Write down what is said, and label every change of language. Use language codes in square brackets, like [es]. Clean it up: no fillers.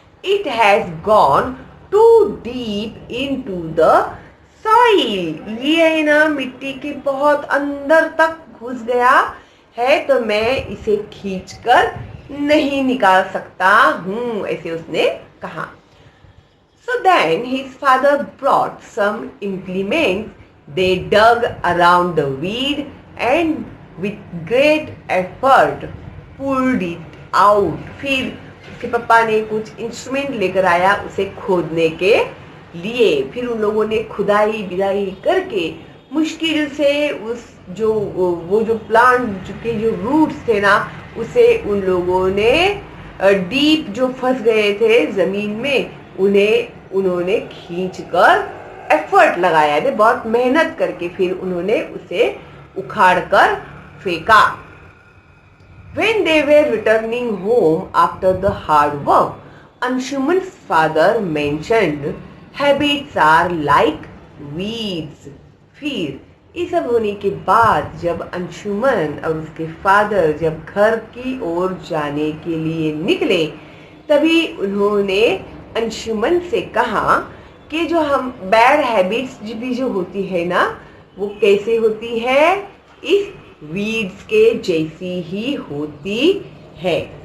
[en] it has gone too deep into the soil, [hi] ये है ना मिट्टी के बहुत अंदर तक घुस गया है, तो मैं इसे खींचकर नहीं निकाल सकता हूँ, ऐसे उसने कहा। [en] So then his father brought some implements. They dug around the weed and with great effort pulled it out. [hi] फिर उसके पापा ने कुछ इंस्ट्रूमेंट लेकर आया उसे खोदने के लिए। फिर उन लोगों ने खुदाई बिदाई करके मुश्किल से उस वो जो प्लांट के जो रूट्स थे ना उसे उन लोगों ने डीप जो फंस गए थे जमीन में, उन्होंने खींचकर एफर्ट लगाया, यानी बहुत मेहनत करके फिर उन्होंने उसे उखाड़ कर फेंका। [en] When they were returning home after the hard work, Anshuman's father mentioned habits are like weeds. [hi] फिर ये सब होने के बाद जब अंशुमन और उसके फादर जब घर की ओर जाने के लिए निकले, तभी उन्होंने अंशुमन से कहा कि जो हम बैड हैबिट्स भी जो होती है ना, वो कैसे होती है, इस वीड्स के जैसी ही होती है।